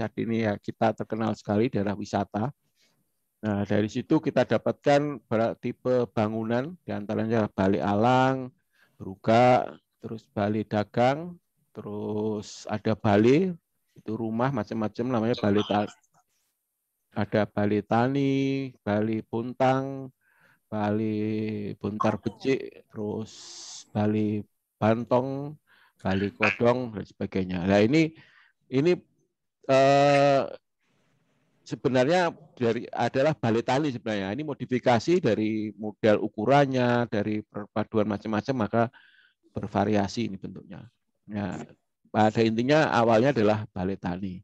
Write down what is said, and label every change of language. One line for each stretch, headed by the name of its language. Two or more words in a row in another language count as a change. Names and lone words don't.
Indonesian: Sade ini ya kita terkenal sekali daerah wisata. Nah, dari situ kita dapatkan tipe bangunan, diantaranya Balik Alang, Bruga, terus Bali Dagang, terus ada Bali, itu rumah macam-macam namanya Bali Tani. Ada Bali Tani, Bali Puntang, Bali Buntar Becik, terus Bali Bantong, Bali Kodong, dan sebagainya. Nah, ini sebenarnya adalah Bali Tani sebenarnya. Ini modifikasi dari model ukurannya, dari perpaduan macam-macam, maka bervariasi ini bentuknya. Ya, pada intinya awalnya adalah Bali Tani.